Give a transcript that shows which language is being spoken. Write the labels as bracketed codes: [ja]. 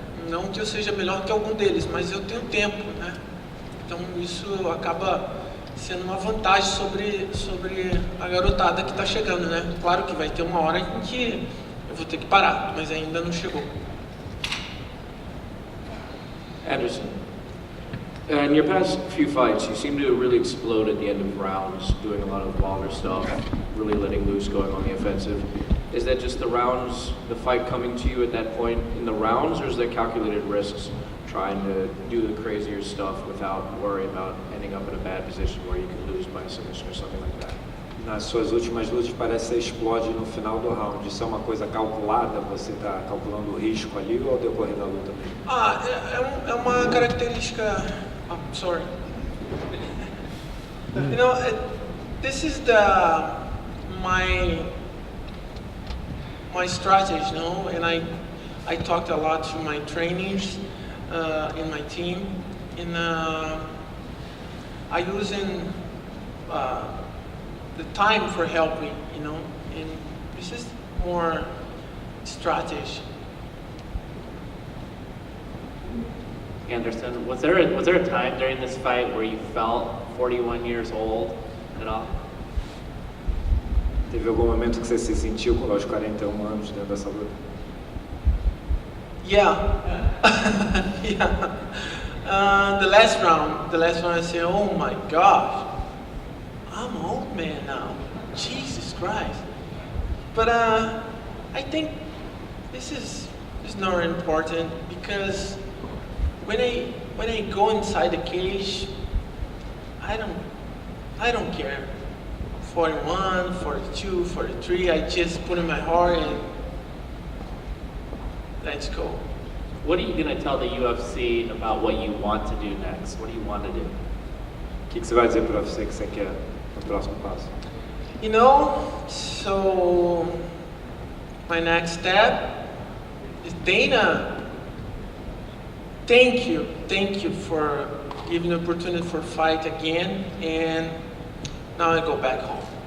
[pt] Não que eu seja melhor que algum deles, mas eu tenho tempo, né? Então isso acaba sendo uma vantagem sobre a garotada que está chegando, né? Claro que vai ter uma hora em que eu vou ter que parar, mas ainda não chegou. [en] Anderson, in your past few fights, you seem to really explode at the end of rounds, doing a lot of longer stuff, really letting loose, going on the offensive. Is that just the rounds, the fight coming to you at that point in the rounds, or is there calculated risks trying to do the crazier stuff without worry about ending up in a bad position where you could lose by a submission or something like that? [pt] Nas suas últimas lutas parece que você explode no final do round. Isso é uma coisa calculada? Você está calculando o risco ali ou ao decorrer da luta mesmo? É uma característica... [en] Oh, sorry. You know, this is my strategy, you know, and I talked a lot to my trainers in my team, and I use the time for helping, you know, and this is more strategy. Anderson, was there a time during this fight where you felt 41 years old at all? [pt] Teve algum momento que você se sentiu com os 41 anos dentro dessa luta? [en] Yeah. Yeah. The last round I said, oh my gosh, I'm an old man now. Jesus Christ. But I think this is not important, because when I go inside the cage, I don't care. 41, 42, 43, I just put in my heart and let's go. What are you going to tell the UFC about what you want to do next? What do you want to do? [pt] O que você vai dizer para você que você quer no próximo passo? [en] You know, so my next step is Dana. Thank you for giving the opportunity for fight again, and now I go back home.